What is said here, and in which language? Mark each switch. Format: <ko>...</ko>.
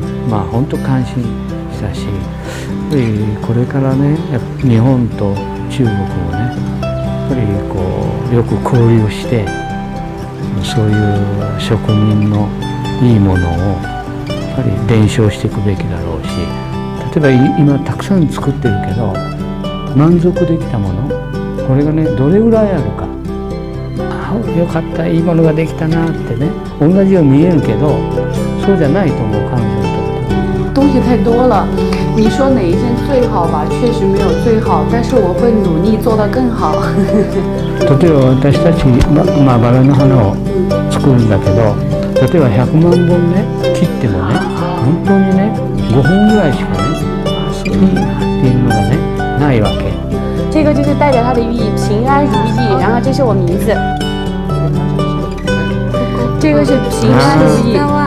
<ja>まあ本当感心したし、やっぱりこれからね日本と中国もねやっぱりこうよく交流してそういう職人のいいものをやっぱり伝承していくべきだろうし、例えば今たくさん作ってるけど満足できたものこれがねどれぐらいあるか、よかったいいものができたなってね同じように見えるけどそうじゃないと思う彼女にとって。</ja> <zh>东西太多了，你说哪一件最好吧？确实没有最好，但是我会努力做得更好。</zh> <ja>例えば私たち、バラの花を作るんだけど、例えば100万本ね切ってもね本当にね5本ぐらいしかねそういいなっていうのがねないわけ。</ja> <zh>这个就是代表它的寓意，平安如意。然后这是我名字，这个是平安如意。</zh>